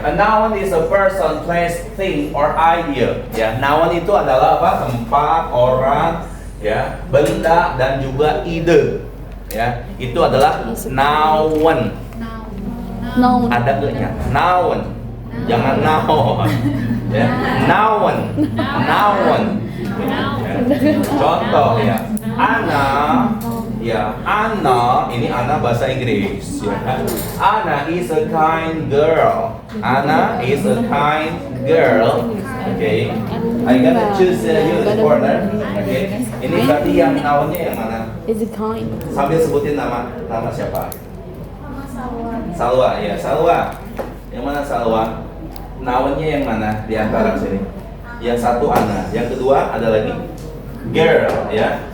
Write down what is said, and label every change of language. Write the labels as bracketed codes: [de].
[en] A noun is a person, place, thing, or idea. [id] Ya, noun itu adalah apa? Tempat, orang, ya, benda dan juga ide. Ya, itu adalah noun. Noun. Ada nggaknya? Noun. Jangan noun. Ya, noun. Noun. Ya. Contoh ya. Ana. Ya, Anna, ini Anna bahasa Inggris ya. [en] Anna is a kind girl. Anna is a kind girl. Okay. I gotta choose you in the corner. Okay. [id] Ini berarti yang nounnya yang mana? [en] Is it kind? [id] Sambil sebutin nama siapa? Salwa ya, Salwa. Yang mana Salwa? Nounnya yang mana di antara sini? Yang satu Anna, yang kedua ada lagi girl ya.